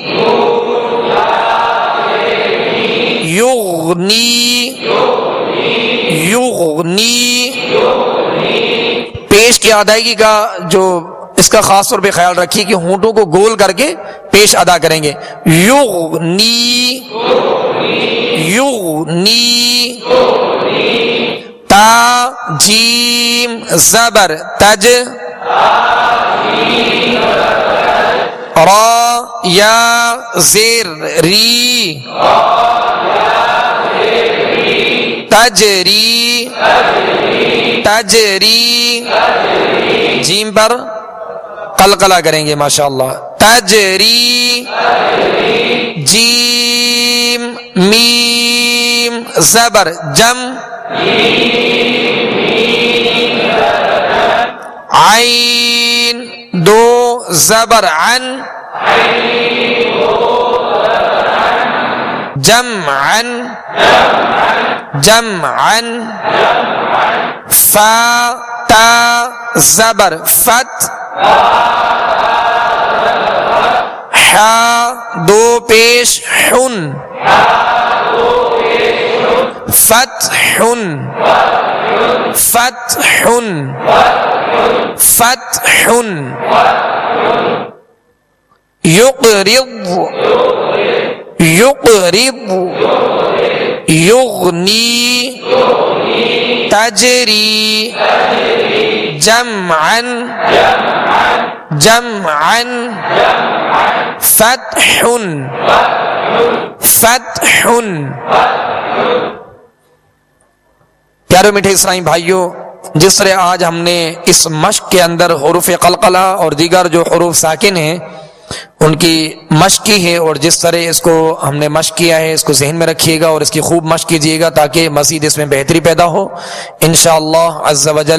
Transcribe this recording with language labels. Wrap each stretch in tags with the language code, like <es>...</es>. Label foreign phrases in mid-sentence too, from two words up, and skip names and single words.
<ar>یغنی، یغنی،</ar> <ur>پیش کی ادائیگی کا جو اس کا خاص طور پہ خیال رکھیے کہ ہونٹوں کو گول کر کے پیش ادا کریں گے، یغنی، یغنی، تا جیم زبر تج، را یا زیر ری،</ur> <ar>تجری، تجری،</ar> <ur>جیم پر قلقلہ کریں گے ماشاءاللہ، تجری، جیم میم زبر جم، عین دو زبر عن،</ur> <ar>جمعا، جمعا،</ar> <ur>فا تا زبر فت، حا دو پیش حن،</ur> <ar>فتح، فتح، فتح، یقرض، یقرض، یغنی، تجری، جمعا، جمعا، فتح، فتح۔</ar> <ur>پیارے میٹھے اسلامی بھائیوں، جس طرح آج ہم نے اس مشق کے اندر حروف قلقلہ اور دیگر جو حروف ساکن ہیں ان کی مشق کی ہے، اور جس طرح اس کو ہم نے مشق کیا ہے اس کو ذہن میں رکھیے گا اور اس کی خوب مشق کیجیے گا تاکہ مزید اس میں بہتری پیدا ہو</ur> <ar>انشاءاللہ عز و جل۔</ar>